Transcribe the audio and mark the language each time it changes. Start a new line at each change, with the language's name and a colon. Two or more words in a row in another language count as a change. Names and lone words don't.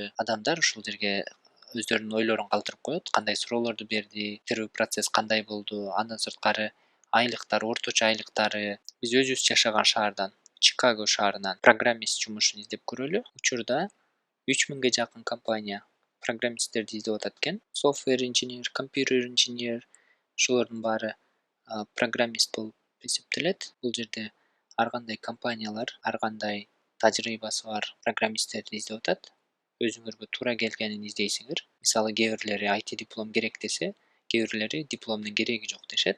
Kyrgyz: Адамдар ушул жерге өздөрүнүн ойлорун калтырып коет, кандай суроолорду берди, интервью процесс кандай болду, андан сырткары айлыктар, орточо айлыктары. Биз өзүбүз жашаган шаардан, Чикаго шаарынан программист жумушун издеп көрөлү. Учурда 3000ге жакын компания программисттерди издеп атат экен.
English: Software engineer, computer engineer,
Kyrgyz: ошолордун баары программист болуп эсептелет. Бул жерде ар кандай компаниялар, ар кандай тажрыйбасы бар программисттерди издеп атат. Өзүңөргө туура келгенин издейсиңер. Мисалы, кээ бирлери IT диплом керек десе, кээ бирлери дипломдун кереги жок дешет.